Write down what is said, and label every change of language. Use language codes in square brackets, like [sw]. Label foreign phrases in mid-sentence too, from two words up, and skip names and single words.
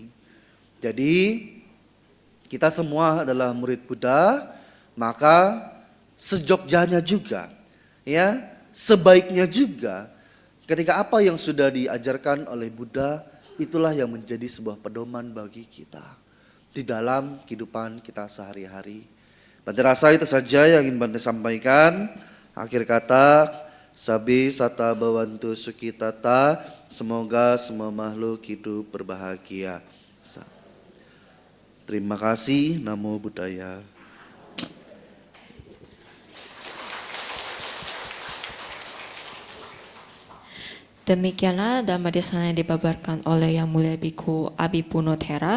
[id] Jadi kita semua adalah murid Buddha, maka sejogjanya juga, ya, sebaiknya juga ketika apa yang sudah diajarkan oleh Buddha itulah yang menjadi sebuah pedoman bagi kita di dalam kehidupan kita sehari-hari. Bante rasa itu saja yang ingin Bante sampaikan. Akhir kata, [pi] sabi sata bawantu sukitata, [id] semoga semua makhluk hidup berbahagia. Terima kasih, [pi] Namo Buddhaya. [id] Demikianlah Dhammadesana yang dibabarkan oleh Yang Mulia Biku Abipuno Thera.